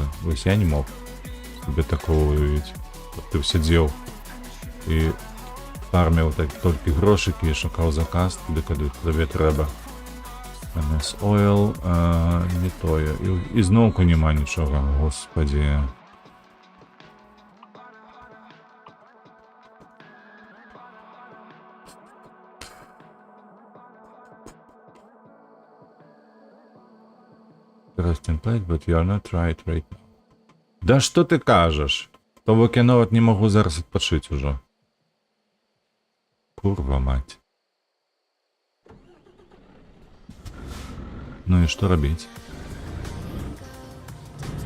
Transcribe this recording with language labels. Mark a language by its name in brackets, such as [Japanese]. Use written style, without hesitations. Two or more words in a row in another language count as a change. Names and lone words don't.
[Belarusian] Вось я не мог себе такого уявіць. Ты сядзеў і фарміў толькі грошыкі і шукаў заказ, туды куды табе трэба. NS Oil, не тое. І зноўку няма нічога, господі. [English] Template, but you are not right now. [Belarusian] Да што ты кажаш? То бок я нават не магу зараз адпачыць ужо. Курва мать. Ну і што рабіць?